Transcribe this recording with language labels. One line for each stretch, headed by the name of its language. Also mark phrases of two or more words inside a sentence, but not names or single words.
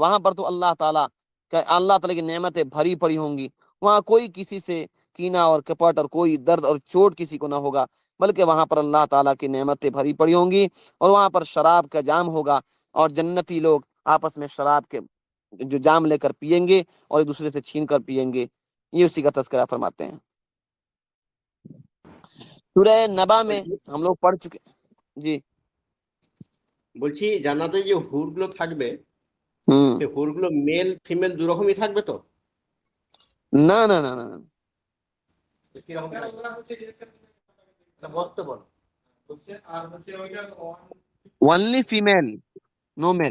Urdu: وہاں پر تو اللہ تعالیٰ کی نعمتیں بھری پڑی ہوں گی، وہاں کوئی کسی سے کینہ اور کپٹ اور کوئی درد اور چوٹ کسی کو نہ ہوگا، بلکہ وہاں پر اللہ تعالیٰ کی نعمتیں بھری پڑی ہوں گی، اور وہاں پر شراب کا جام ہوگا، اور جنتی لوگ آپس میں شراب کے جو جام لے کر پیئیں گے اور ایک دوسرے سے چھین کر پیئیں گے. یہ اسی کا تذکرہ فرماتے ہیں. سورہ نبا میں ہم لوگ پڑھ چکے. جی
Bangla: বলছি জান্নাতে যে হুরগুলো থাকবে হুম সেই হুরগুলো
English: male female
Bangla: দু রকমই থাকবে তো? না না না না না. কিরকম বলতে বল,
English: only female, no male.